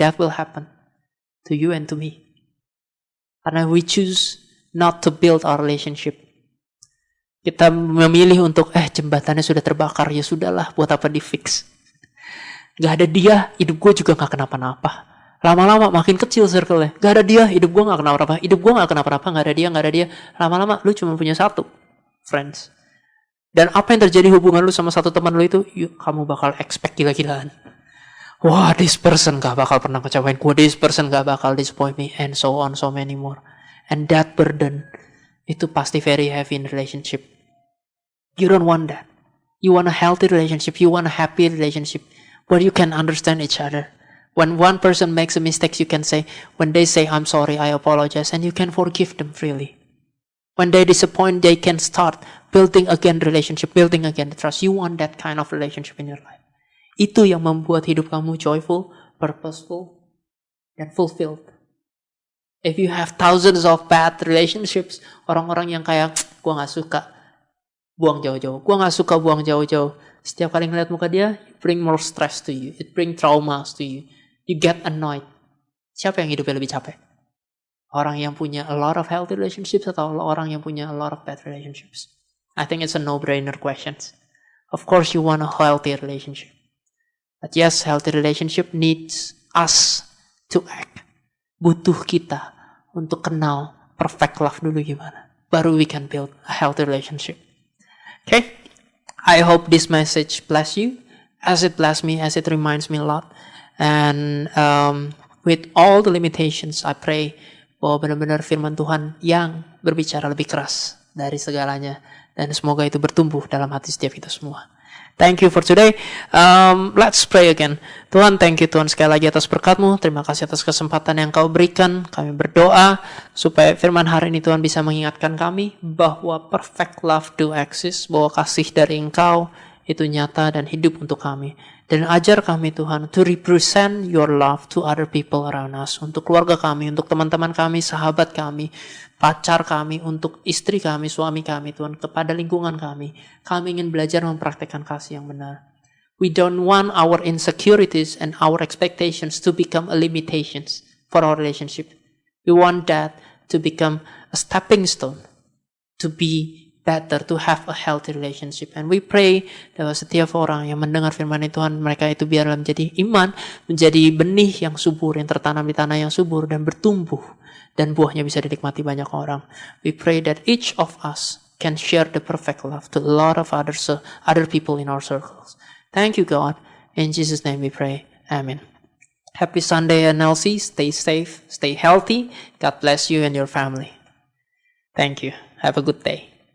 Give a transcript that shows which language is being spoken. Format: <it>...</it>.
<en>That will happen to you and to me. Karena we choose not to build our relationship.</en> <id>Kita memilih untuk, jembatannya sudah terbakar, ya sudahlah, buat apa di fix. Gak ada dia, hidup gue juga gak kenapa-napa. Lama-lama makin kecil circle-nya. Gak ada dia, hidup gue gak kenapa-napa. Hidup gue gak kenapa-napa, gak ada dia. Lama-lama lu cuma punya satu, friends. Dan apa yang terjadi hubungan lu sama satu teman lu itu, kamu bakal expect gila-gilaan.</id> <en>Wah, this person</en> <id>gak bakal pernah kecewain gue,</id> <en>this person gak bakal disappoint me, and so on, so many more. And that burden,</en> <id>itu pasti</id> <en>very heavy in relationship. You don't want that. You want a healthy relationship. You want a happy relationship where you can understand each other. When one person makes a mistake, you can say, when they say, I'm sorry, I apologize, and you can forgive them freely. When they disappoint, they can start building again relationship, building again the trust. You want that kind of relationship in your life.</en> <id>Itu yang membuat hidup kamu joyful, purposeful, dan fulfilled.</id> <en>If you have thousands of bad relationships,</en> <id>orang-orang yang kayak, gue gak suka, buang jauh-jauh. Gue gak suka, buang jauh-jauh. Setiap kali ngeliat muka dia,</id> <en>it bring more stress to you. It bring traumas to you. You get annoyed.</en> <id>Siapa yang hidupnya lebih capek? Orang yang punya</id> <en>a lot of healthy relationships</en> <id>atau orang yang punya</id> <en>a lot of bad relationships? I think it's a no-brainer question. Of course you want a healthy relationship. But yes, healthy relationship needs us to act.</en> <id>Butuh kita untuk kenal perfect love dulu gimana.</id> <en>Baru we can build a healthy relationship. Okay? I hope this message bless you as it bless me, as it reminds me a lot. And with all the limitations, I pray</en> <id>bahwa benar-benar firman Tuhan yang berbicara lebih keras dari segalanya. Dan semoga itu bertumbuh dalam hati setiap kita semua.</id> <en>Thank you for today. Let's pray again.</en> <id>Tuhan, thank you Tuhan sekali lagi atas berkat-Mu. Terima kasih atas kesempatan yang Kau berikan. Kami berdoa supaya firman hari ini Tuhan bisa mengingatkan kami bahwa</id> <en>perfect love do exist,</en> <id>bahwa kasih dari Engkau itu nyata dan hidup untuk kami. Dan ajar kami Tuhan</id> <en>to represent your love to other people around us.</en> <id>Untuk keluarga kami, untuk teman-teman kami, sahabat kami, pacar kami, untuk istri kami, suami kami Tuhan, kepada lingkungan kami. Kami ingin belajar mempraktekkan kasih yang benar.</id> <en>We don't want our insecurities and our expectations to become a limitations for our relationship. We want that to become a stepping stone to be better to have a healthy relationship. And we pray</en> <id>bahwa setiap orang yang mendengar firman Tuhan, mereka itu biarlah menjadi iman, menjadi benih yang subur, yang tertanam di tanah yang subur dan bertumbuh. Dan buahnya bisa dinikmati banyak orang.</id> <en>We pray that each of us can share the perfect love to a lot of other people in our circles. Thank you, God. In Jesus' name we pray. Amen. Happy Sunday, NLC. Stay safe, stay healthy. God bless you and your family. Thank you. Have a good day.</en>